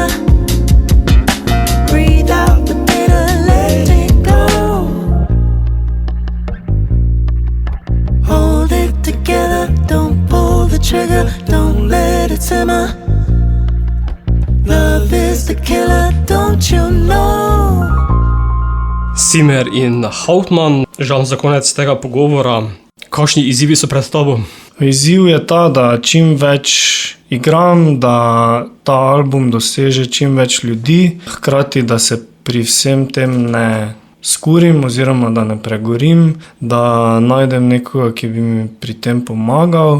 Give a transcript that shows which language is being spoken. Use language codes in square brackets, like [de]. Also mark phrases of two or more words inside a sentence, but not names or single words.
[en] Breathe out the bitter, let it go. Hold it together, don't pull the trigger, don't let it simmer. Love is the killer, don't you know? [sl] Simer in Hauptmann, Žan, za konec tega pogovora, kakšni izzivi so pred tabo? Izziv je ta, da čim več igram, da ta album doseže čim več ljudi, hkrati da se pri vsem tem ne skurim oziroma da ne pregorim, da najdem nekoga, ki bi mi pri tem pomagal.